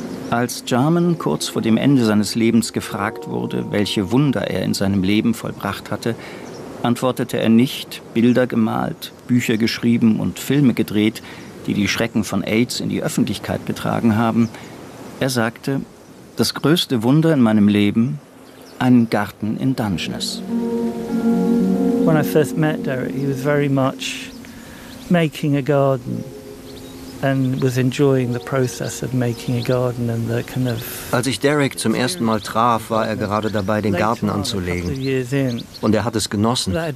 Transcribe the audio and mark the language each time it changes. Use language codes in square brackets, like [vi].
[de] Als Jarman kurz vor dem Ende seines Lebens gefragt wurde, welche Wunder er in seinem Leben vollbracht hatte, antwortete er nicht, Bilder gemalt, Bücher geschrieben und Filme gedreht, die die Schrecken von AIDS in die Öffentlichkeit getragen haben. Er sagte, das größte Wunder in meinem Leben, einen Garten in Dungeness. [en] When I first met Derek, he was very much making a garden and was enjoying the process of making a garden and the kind of. [de] Als ich Derek zum ersten Mal traf, war er gerade dabei, den Garten anzulegen. Und er hat es genossen.